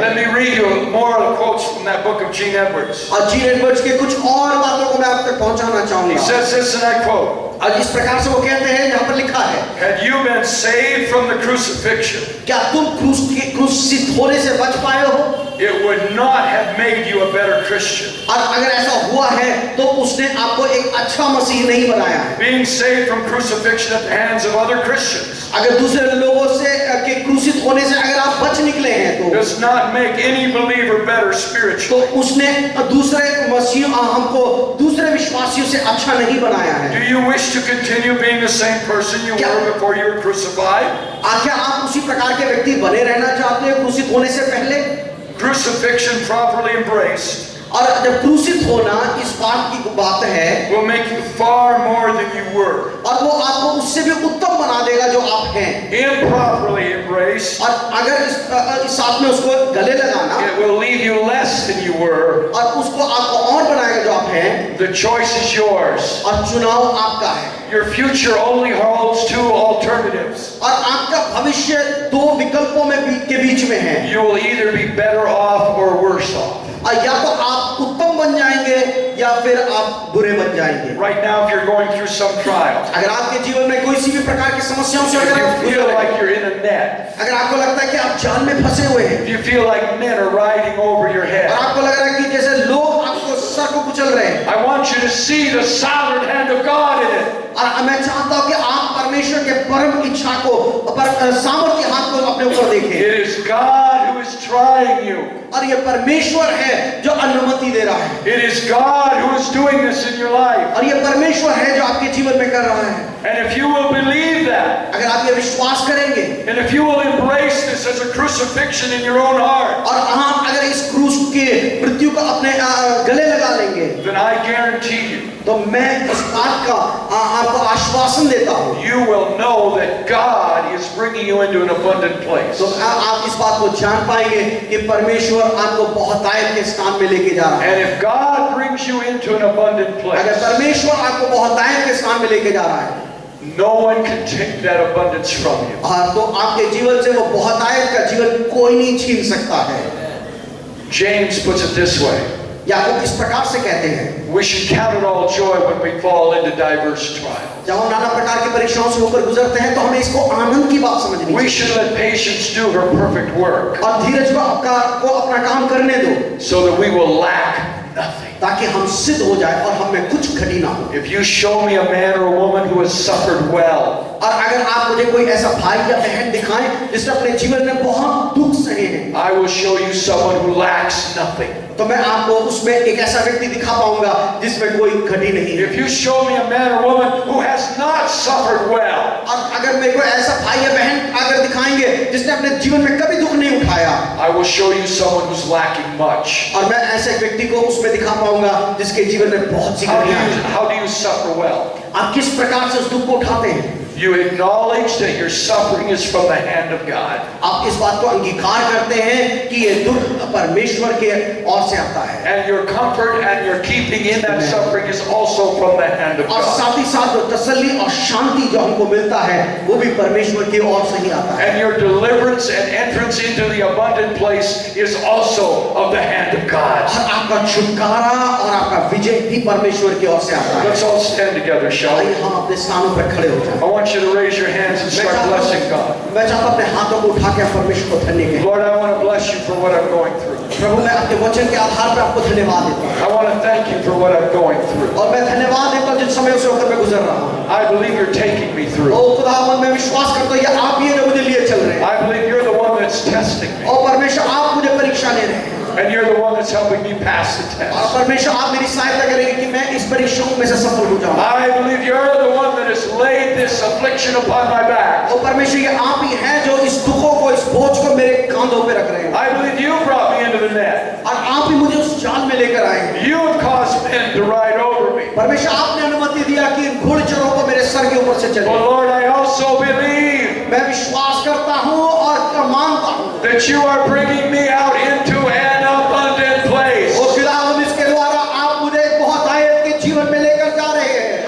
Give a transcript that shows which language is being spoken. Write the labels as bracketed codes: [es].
[en] Let me read you more of the quotes from that book of Gene Edwards. [hi] और gene Edwards के कुछ और बातों को मैं आप तक पहुंचाना [en] He [hi] चाहूंगा। [en] says this, and I quote, [hi] और इस प्रकार से वो कहते हैं, यहाँ पर लिखा है, [en] had you been saved from the crucifixion, [hi] क्या तुम क्रूसित होने से बच पाए हो? [en] it would not have made you a better Christian. [hi] और अगर ऐसा हुआ है तो उसने आपको एक अच्छा मसीह नहीं बनाया है। [en] Being saved from crucifixion at the hands of other Christians [hi] अगर दूसरे लोगों से के क्रूसित होने से अगर आप बच निकले हैं तो [en] does not make any believer better [hi] तो [en] spiritually. [hi] उसने दूसरे मसीह हमको दूसरे विश्वासियों से अच्छा नहीं बनाया है। [en] Do you wish to continue being the same person you were before you were crucified? [hi] क्या आप उसी प्रकार के व्यक्ति बने रहना चाहते हैं क्रूसित होने से पहले? [en] Crucifixion properly embraced [hi] और जब क्रूसित होना इस बात की बात है [en] will make you far more than you were. [hi] और वो आपको उससे भी उत्तम बना देगा जो आप हैं। [en] Improperly embraced, [hi] और अगर इस साथ में उसको गले लगाना [en] it will leave you less than you were. [hi] और उसको आपको और बनाएगा जो आप हैं, [en] The choice is yours. [hi] और चुनाव आपका है। [en] Your future only holds two alternatives. [hi] और आपका भविष्य दो विकल्पों में के बीच में है। [en] You will either be better off or worse off. [hi] और या तो आप उत्तम बन जाएंगे या फिर आप बुरे बन जाएंगे। [en] Right now, if you're going through some trial, [hi] अगर आपके जीवन में कोई सी भी प्रकार की समस्याओं से अगर आप [en] if you [hi] गुजर [en] feel [hi] रहे [en] like [hi] हैं, [en] you're in a net, [hi] अगर आपको लगता है कि आप जाल में फंसे हुए हैं [en] if you feel like men are riding over your [hi] और [en] head, [hi] आपको लग रहा है कि जैसे लोग आपको सर को कुचल रहे हैं, [en] I want you to see the sovereign hand of God in it. [hi] और मैं चाहता हूं कि आप परमेश्वर के परम इच्छा को पर सामर्थ्य हाथ को अपने ऊपर देखें। [en] It is God who is trying you. [hi] और ये परमेश्वर है जो अनुमति दे रहा है। [en] It is God who is doing this in your life. [hi] और ये परमेश्वर है जो आपके जीवन में कर रहा है। [en] And if you will believe that, [hi] अगर आप ये विश्वास करेंगे [en] and if you will embrace this as a crucifixion in your own heart, [hi] और आप अगर इस क्रूस के मृत्यु को अपने गले लगा लेंगे, [en] then I guarantee you, [hi] तो मैं इस बात का आपको आश्वासन देता हूँ, [en] you will know that God is bringing you into an abundant place. [hi] तो आप इस बात को जान पाएंगे कि परमेश्वर आपको बहुतायत के स्थान में लेके जा रहा है। [en] And if God brings you into an abundant [hi] अगर [en] place, [hi] परमेश्वर आपको बहुतायत के स्थान में लेके जा रहा है, [en] no one can take that abundance from you. [hi] हाँ, तो आपके जीवन से वो बहुतायत का जीवन कोई नहीं छीन सकता है। [en] James puts it this way: [hi] याकूब इस प्रकार से कहते हैं, [en] we should count it all joy when we fall into diverse trials. [hi] जब हम नाना प्रकार की परीक्षाओं से होकर गुजरते हैं तो हमें इसको आनंद की बात समझनी [en] We [hi] चाहिए [en] should let patience do her perfect work, [hi] और धीरज को अपना काम करने दो, [en] so that we will lack nothing. [hi] ताकि हम सिद्ध हो जाए और हमें कुछ घटी ना हो। [en] If you show me a man or a woman who has suffered well, [hi] और अगर आप मुझे कोई ऐसा भाई या बहन दिखाएं जिसने अपने जीवन में बहुत दुख सहे हैं, [en] I will show you someone who lacks nothing. [hi] तो मैं आपको उसमें एक ऐसा व्यक्ति दिखा पाऊंगा जिसमें कोई घटी नहीं है। [en] If you show me a man or woman who has not suffered well, [hi] और अगर मेरे को ऐसा भाई या बहन अगर दिखाएंगे जिसने अपने जीवन में कभी दुख नहीं उठाया, [en] I will show you someone who's lacking much. [hi] और मैं ऐसे व्यक्ति को उसमें दिखा पाऊंगा जिसके जीवन में बहुत सी घटियां हैं। [en] How do you suffer well? [hi] आप किस प्रकार से उस दुख को उठाते हैं? [en] You acknowledge that your suffering is from the hand of God. [hi] आप इस बात को अंगीकार करते हैं कि ये दुख परमेश्वर के ओर से आता है, [en] And your comfort and your keeping in that suffering is also from the hand of [hi] और [en] God. [hi] साथ ही साथ जो तसल्ली और शांति जो हमको मिलता है वो भी परमेश्वर की ओर से ही आता है। [en] And your deliverance and entrance into the abundant place is also of the hand of God. [hi] और आपका छुटकारा और आपका विजय भी परमेश्वर की ओर से आता है। [en] Let's all stand together, shall we? [hi] आइए हम अपने स्थानों पर खड़े हो जाएं। [en] I want you to raise your hands and start blessing God. [hi] मैं चाहता हूं अपने हाथों को उठा के परमेश्वर को धन्य कहें। [en] Lord, I want to bless you for what I'm going through. [hi] प्रभु मैं आपके वचन के आधार पर आपको धन्यवाद देता हूं, [en] I want to thank you for what I'm going through. [hi] और मैं धन्यवाद देता हूं जिन समयों से होकर मैं गुजर रहा हूं। [en] I believe you're taking me through. [hi] ओ खुदावंद, मैं विश्वास करता हूं ये आप ही हैं जो मुझे लिए चल रहे हैं, [en] I believe you're the one that's testing me. [hi] और परमेश्वर आप मुझे परीक्षा ले रहे हैं, [en] And you're the one that's helping me pass the [hi] और [en] test. [hi] परमेश्वर आप मेरी सहायता करेंगे कि मैं इस परीक्षाओं में से सफल हो जाऊं। [en] I believe you're the one that has laid this affliction upon my back. [hi] और परमेश्वर ये आप ही हैं जो इस दुखों को, इस बोझ को मेरे कांधों पे रख रहे हैं, [en] I believe you brought me into the net. [hi] और आप ही मुझे उस जाल में लेकर आए हैं। [en] You have caused men to ride over me. [hi] परमेश्वर आपने अनुमति दिया कि इन घोड़चरों को मेरे सर के ऊपर से चले। [en] But Lord, I also believe [hi] मैं विश्वास करता हूँ और मानता हूँ [en] that you are bringing me out into an abundant place. [hi] और खुदावंद इसके द्वारा आप मुझे एक बहुतायत के जीवन में लेकर जा रहे हैं।